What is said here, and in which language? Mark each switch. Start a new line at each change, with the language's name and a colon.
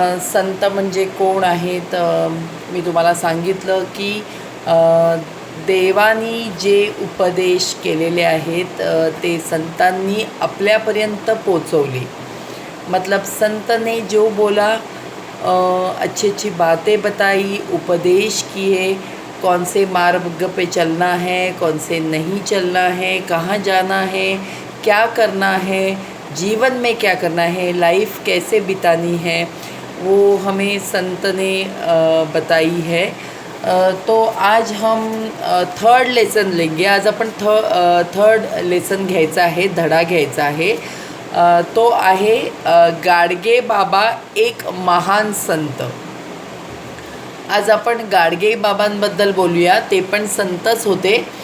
Marathi: संत म्हणजे कोण आहेत मी तुम्हाला सांगितलं की देवानी जे उपदेश केलेले आहेत ते संतांनी आपल्यापर्यंत पोचवले.
Hindi: मतलब संत ने जो बोला, अच्छी अच्छी बातें बताई, उपदेश किए, कौन से मार्ग पे चलना है, कौन से नहीं चलना है, कहाँ जाना है, क्या करना है, जीवन में क्या करना है, लाइफ कैसे बितानी है, वो हमें संत ने बताई है. तो आज हम थर्ड लेसन लेंगे.
Marathi: आज आपण थर्ड लेसन घ्यायचा आहे, धडा घ्यायचा आहे. तो आहे गाडगे बाबा एक महान संत. आज आपण गाडगे बाबांबद्दल बोलूया. ते पण संतच होते.